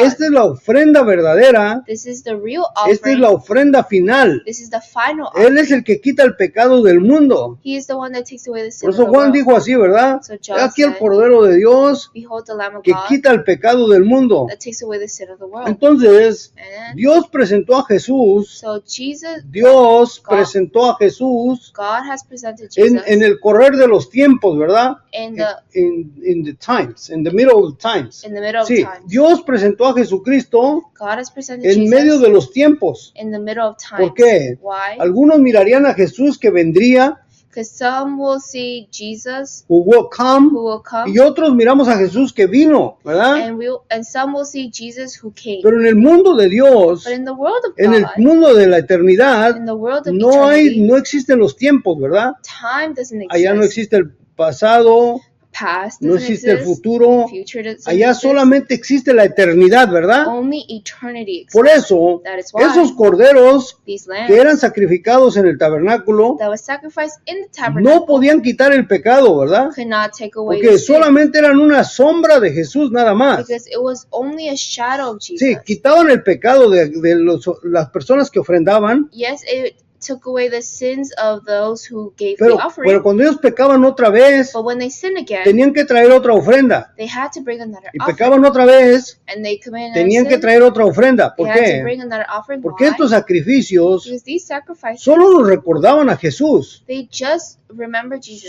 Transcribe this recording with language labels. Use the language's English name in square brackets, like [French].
[Spanish] Esta es la ofrenda verdadera. [English] This is the real [Spanish] Esta es [English] offering. [Spanish] la ofrenda final. [English] This is the final [Spanish] Él [English] offering. [Spanish] es el que quita el pecado del mundo. [English] He is the one that takes away the sin [Spanish] Por [English] of [Spanish] eso [English] the [Spanish] Juan [English] world. [Spanish] dijo así, ¿verdad? [English] So He John [Spanish] aquí el [English] said, [Spanish] cordero de Dios [English] behold the Lamb of [Spanish] que [English] God [Spanish] quita el pecado del mundo. [English] that takes away the sin of the world. [Spanish] Entonces, [English] And [Spanish] Dios presentó a Jesús. [English] so Jesus, [Spanish] Dios [English] God- [Spanish] presentó a Jesús [English] God has presented Jesus [Spanish] en el correr de los tiempos, ¿verdad? [English] in the In the times, in the middle of times. in the middle of [Spanish] Sí, [English] times. [Spanish] Dios presentó a Jesucristo [English] God has presented [Spanish] en medio [English] Jesus [Spanish] de los tiempos. [English] in the middle of times. [Spanish] ¿Por qué? [English] Why? [Spanish] Algunos mirarían a Jesús que vendría, [English] Because some will see Jesus who will come, who will come, [Spanish] y otros miramos a Jesús que vino, ¿verdad? [English] and some will see Jesus who came. [Spanish] Pero en el mundo de Dios, [English] But in the world of [Spanish] en el [English] God, [Spanish] mundo de la eternidad, [English] in the world of [Spanish] no [English] eternity, [Spanish] existen los tiempos, ¿verdad? [English] time doesn't exist. [Spanish] Allá no existe el pasado, [English] Past [Spanish] no [English] doesn't [Spanish] existe el [English] exist. [Spanish] futuro, [English] Future doesn't [Spanish] allá [English] exist. [Spanish] solamente existe la eternidad, ¿verdad? [English] Only eternity exists. [Spanish] Por eso, [English] That is why [Spanish] esos corderos [English] these [Spanish] que [English] lambs [Spanish] eran sacrificados en el tabernáculo [English] that was sacrificed in the [Spanish] no [English] tabernacle [Spanish] podían quitar el pecado, ¿verdad? [English] could not take away [Spanish] Porque [English] the sin, [Spanish] solamente eran una sombra de Jesús nada más. [English] because it was only a shadow of Jesus. [Spanish] Sí, quitaban el pecado de las personas que ofrendaban, [English] Yes, it took away the sins of those who gave [Spanish] pero [English] the offering, [Spanish] cuando ellos pecaban otra vez, [English] but when they sin again, [Spanish] tenían que traer otra ofrenda. [English] they had to bring another [Spanish] Y [English] offering, [Spanish] pecaban otra vez, [English] and they committed another [Spanish] tenían que [English] sin, [Spanish] traer otra ofrenda. [English] they [Spanish] ¿Por [English] had to [Spanish] qué? [English] bring another offering. [Spanish] Porque [English] Why? [Spanish] estos sacrificios [English] Because these sacrifices, [Spanish] solo nos recordaban a Jesús, [English] they just remember Jesus.